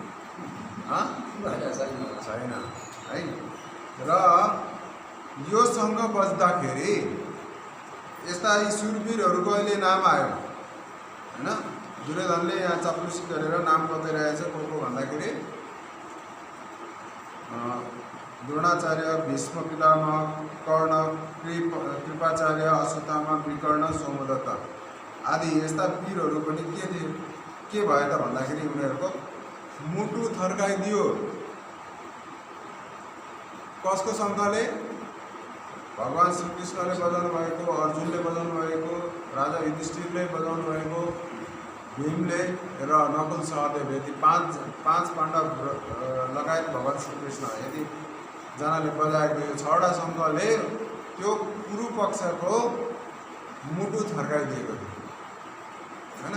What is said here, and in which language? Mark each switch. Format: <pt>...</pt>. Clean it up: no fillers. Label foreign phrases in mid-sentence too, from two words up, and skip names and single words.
<ne>छैन है। र यो शङ्ख बज्दाखेरि यस्ता यी सुरवीरहरूको अहिले नाम आयो होइन। दुर्योधनले यहाँ चप्लुसी गरेर नाम बताइरहेछ को भन्दाखेरि द्रोणाचार्य, भीष्म पितामह, कर्ण, कृपाचार्य, अश्वत्थामा, विकर्ण, सोमदत्त आदि यस्ता वीरहरू पनि के थियो, के भयो त भन्दाखेरि उनीहरूको मुटु थर्काइदियो। कसको शङ्खले? भगवान् श्रीकृष्णले बजाउनु भएको, अर्जुनले बजाउनु भएको, राजा युधिष्ठिरले बजाउनु भएको, भीमले र नकुल सहदेव, यति पाँच पाण्डव लगायत भगवान् श्रीकृष्ण यति जनाले बजाएको यो 6वटा शङ्खले त्यो कुरु पक्षको मुटु थर्काइदिएको थियो होइन।</ne>